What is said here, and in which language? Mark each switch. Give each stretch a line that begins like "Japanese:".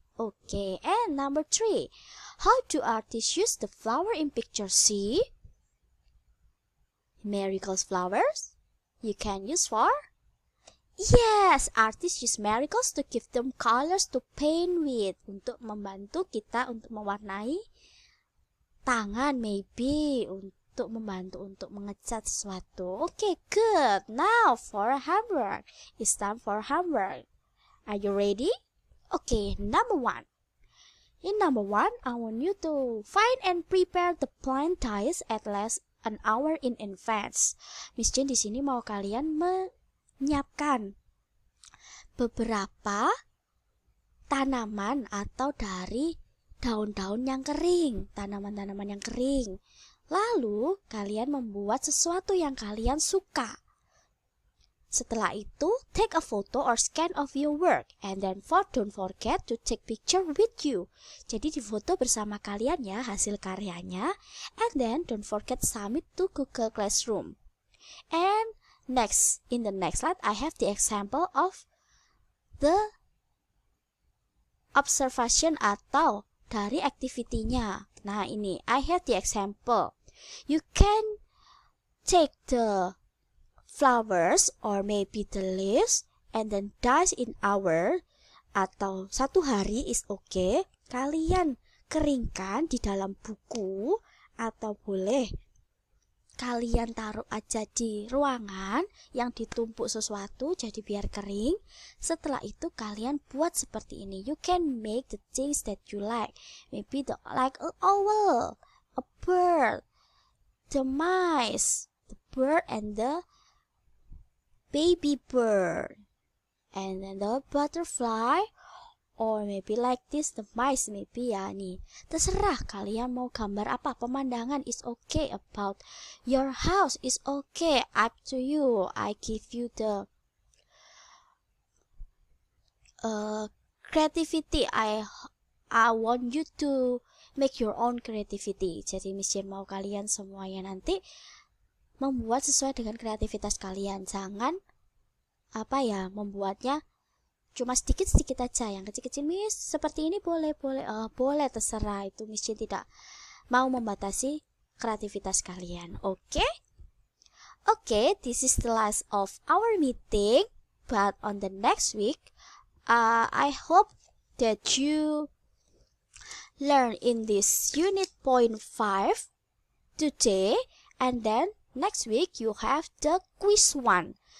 English: Okay, and number 3. How do artists use the flower in picture C? Miracles flowers you can use for? Yes, artists use miracles to give them colors to paint with.
Indonesian: Untuk membantu kita untuk mewarnai tangan,
English: maybe.
Indonesian: Untuk membantu untuk mengecat sesuatu.
English: Okay, good. Now for homework. It's time for homework. Are you ready? Okay, number 1. In number 1, I want you to find and prepare the plant ties at least an hour in advance.
Indonesian: Miss Jane di sini mau kalian menyiapkan beberapa tanaman atau dari daun-daun yang kering, tanaman-tanaman yang kering. Lalu kalian membuat sesuatu yang kalian suka. Setelah itu,
English: take a photo or scan of your work, and then don't forget to take picture with you.
Indonesian: Jadi difoto bersama kalian ya hasil karyanya,
English: and then don't forget submit to Google Classroom. And next, in the next slide, I have the example of the observation
Indonesian: atau dari
English: activity-nya.
Indonesian: Nah ini,
English: I have the example. You can take the flowers or maybe the leaves and then dice in hour
Indonesian: atau 1 hari
English: is okay.
Indonesian: Kalian keringkan di dalam buku atau boleh kalian taruh aja di ruangan yang ditumpuk sesuatu jadi biar kering. Setelah itu kalian buat seperti ini.
English: You can make the things that you like. Maybe like an owl, a bird, the mice, the bird and the baby bird, and then the butterfly, or maybe like this, the mice, maybe
Indonesian: ya nih. Terserah kalian mau gambar apa, pemandangan
English: is okay, about your house is okay, up to you. I give you the creativity. I want you to make your own creativity.
Indonesian: Jadi Miss Jane mau kalian semuanya nanti membuat sesuai dengan kreativitas kalian. Jangan membuatnya cuma sedikit-sedikit aja. Yang kecil-kecil Miss seperti ini boleh boleh terserah. Itu Miss Jane tidak mau membatasi kreativitas kalian.
English: Okay, this is the last of our meeting. But on the next week, I hope that you learn in this unit point 5 today, and then next week you have the quiz 1.